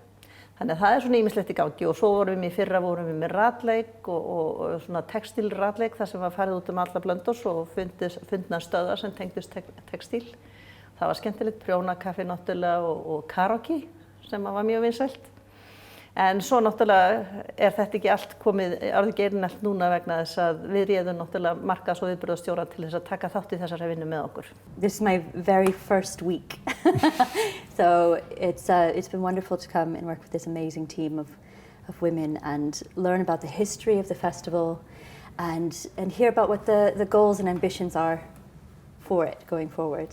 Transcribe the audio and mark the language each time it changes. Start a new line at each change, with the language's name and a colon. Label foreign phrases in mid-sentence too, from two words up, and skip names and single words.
Icelandic: Þannig að það svona ýmislegt í gangi og svo vorum við í fyrra með ratleik og svona textílratleik þar sem var farið út alla Blönduós og fundna stöðvar sem tengdust textíl. Það var skemmtilegt, prjónakaffi náttúrulega og karaoke sem var mjög vinsælt. En svo náttúrulega þetta ekki allt komið orðið geirinelt núna vegna þess að við réðum náttúrulega markaðs- og viðburðarstjóra til þess að taka þátt í þessari vinnu með okkur.
English: This is my very first week. So it's been wonderful to come and work with this amazing team of women and learn about the history of the festival and hear about what the goals and ambitions are for it going forward.